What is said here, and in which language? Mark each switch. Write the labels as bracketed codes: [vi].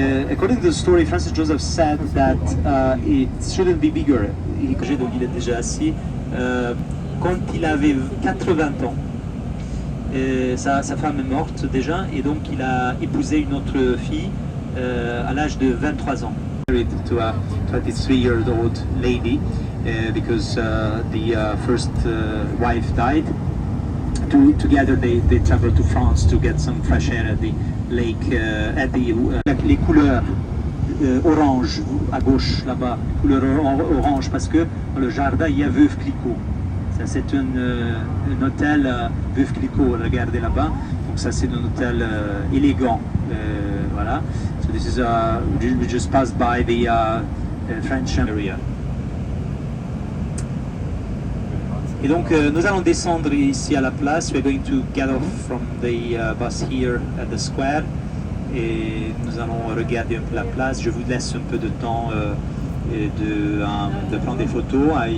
[en] According to the story, Francis Joseph said that it shouldn't be bigger. [fr] Donc il est déjà assis. Quand il avait 80 ans, sa femme est morte déjà, et donc il a épousé une autre fille à l'âge de 23 ans. [en] Married to a 23-year-old lady because the first wife died, together they travel to France to get some fresh air at the lake, [fr] les couleurs orange à gauche là-bas, couleur orange parce que dans le jardin il y a Veuve Clicquot. Ça c'est un hôtel Veuve Clicquot, regardez là-bas. Donc ça c'est un hôtel élégant, voilà. [en] So this is we just passed by the French area. [fr] Et donc nous allons descendre ici à la place. [en] We're going to get off from the bus here at the square. [fr] Et nous allons regarder un peu la place. Je vous laisse un peu de temps de prendre des photos.